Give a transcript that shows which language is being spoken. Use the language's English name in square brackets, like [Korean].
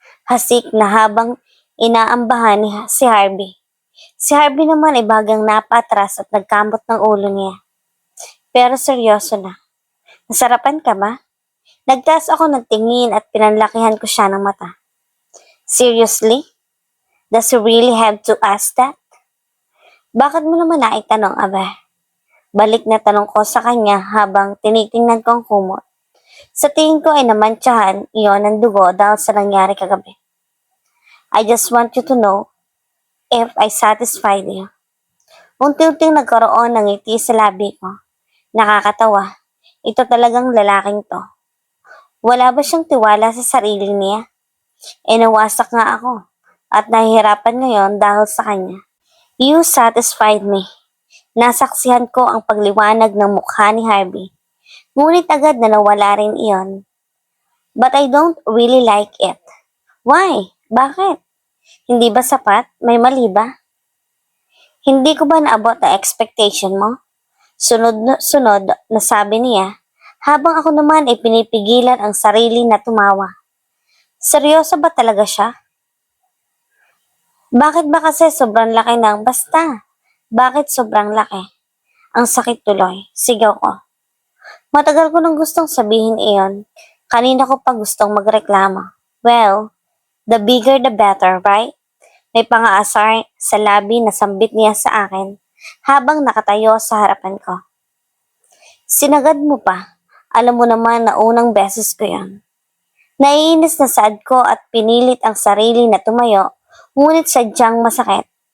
[Filipino] Hasik na habang inaambahan ni si Harvey. Si Harvey naman ay bagang napatras at nagkamot ng ulo niya. Pero seryoso na. Nasarapan ka ba? Nagtaas ako ng tingin at pinanlakihan ko siya ng mata. [English] Seriously? Does he really have to ask that? [Filipino] Bakit mo naman naitanong, abe? Balik na tanong ko sa kanya habang tinitingnan ko ang kumot. Sa tingin ko ay namantsahan iyon ng dugo dahil sa nangyari kagabi. [English] I just want you to know if I satisfied you. [Filipino] Unti-unting nagkaroon ng ngiti sa labi ko. Nakakatawa. Ito talagang lalaking to. Wala ba siyang tiwala sa sarili niya? Nawasak nga ako at nahihirapan ngayon dahil sa kanya. [English] You satisfied me. [Filipino] Nasaksihan ko ang pagliwanag ng mukha ni Harvey. Ngunit agad na nawala rin iyon. [English] But I don't really like it. Why? [Filipino] Bakit? Hindi ba sapat? May mali ba? Hindi ko ba naabot ang expectation mo? Sunod-sunod na sabi niya, habang ako naman ay pinipigilan ang sarili na tumawa. Seryoso ba talaga siya? Bakit ba kasi sobrang laki ng basta? Bakit sobrang laki? Ang sakit tuloy. Sigaw ko. Matagal ko nang gustong sabihin iyon. Kanina ko pa gustong magreklamo. [English] Well, the bigger the better, right? [Filipino] May pang-aasar sa labi na sambit niya sa akin habang nakatayo sa harapan ko. Sinagad mo pa. Alam mo naman na unang beses ko yan. Naiinis na saad ko at pinilit ang sarili na tumayo, ngunit sadyang masakit.